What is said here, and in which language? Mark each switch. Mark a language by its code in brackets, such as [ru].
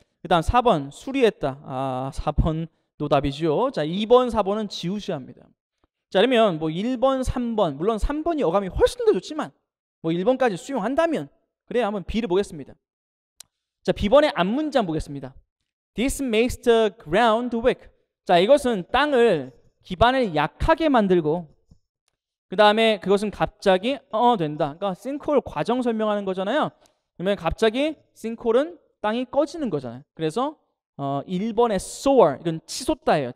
[ko] 그 다음 4번 수리했다. 4번 노답이죠. 자, 2번 4번은 지우셔야 합니다. 자, 그러면 뭐 1번 3번 물론 3번이 어감이 훨씬 더 좋지만 뭐 1번까지 수용한다면 그래야 한번 B를 보겠습니다. 자, B번의 앞문장 보겠습니다. [en] This makes the ground weak. [ko] 자, 이것은 땅을 기반을 약하게 만들고 그 다음에 그것은 갑자기 된다. 그러니까 싱크홀 과정 설명하는 거잖아요. 그러면 갑자기 싱크홀은 땅이 꺼지는 거잖아요. 그래서 1번의 soar 이건 치솟다예요.